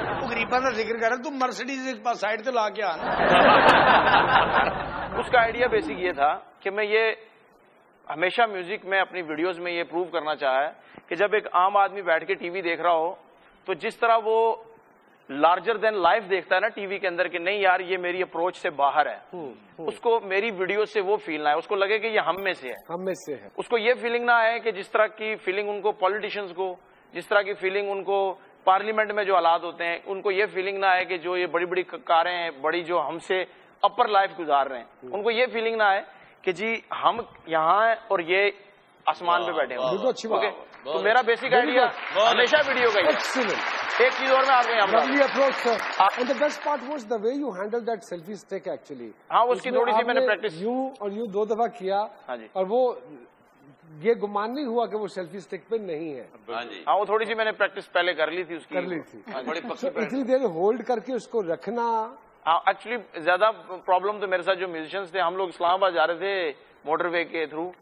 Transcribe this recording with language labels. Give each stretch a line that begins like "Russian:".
Urdu: غریباں دا ذکر کر رہا، تم مرسڈیز سائڈ تے لا کے آنا. اس کا آئیڈیا بیسک یہ تھا کہ میں یہ ہمیشہ میوزک میں اپنی ویڈیوز میں یہ پروو کرنا چاہا ہے کہ جب ایک عام آدمی بیٹھ کے ٹی وی دیکھ رہا ہو تو جس طرح وہ
English: larger than life
Urdu: دیکھتا ہے نا ٹی وی کے اندر کہ نہیں یار یہ میری اپروچ سے باہر ہے، اس کو میری ویڈیو سے وہ فیل نہ آئے، اس کو لگے کہ یہ ہم میں سے ہے، ہم میں سے ہے. اس کو یہ فیلنگ نہ آئے کہ جس طرح کی فیلنگ ان کو پولیٹیشنز کو، جس طرح کی فیلنگ ان کو پارلیمنٹ میں جو حالات ہوتے ہیں ان کو یہ فیلنگ نہ آئے کہ جو یہ بڑی بڑی کاریں ہیں, بڑی جو ہم سے اپر لائف گزار رہے ہیں, ان کو یہ فیلنگ نہ آئے کہ جی ہم یہاں ہیں اور یہ آسمان پہ بیٹھے ہیں. تو میرا بیسک آئیڈیا ہمیشہ ویڈیو کا ہی. ایک چیز اور میں آپ کو یہاں
English: the best part was the way you handled that selfie stick actually.
Urdu: ہاں اس کی تھوڑی سی میں نے پریکٹس یوں 2 دفعہ کیا اور وہ یہ گمان نہیں ہوا کہ وہ سیلفی اسٹک پہ نہیں ہے. ہاں وہ تھوڑی سی میں نے پریکٹس پہلے کر لی تھی اس کی. کر لی تھی. اتنی دیر ہولڈ کر کے اس کو رکھنا. ہاں ایکچولی زیادہ پرابلم تو میرے ساتھ جو میوزیشنس تھے, ہم لوگ اسلام آباد جا رہے تھے موٹر وے کے تھرو,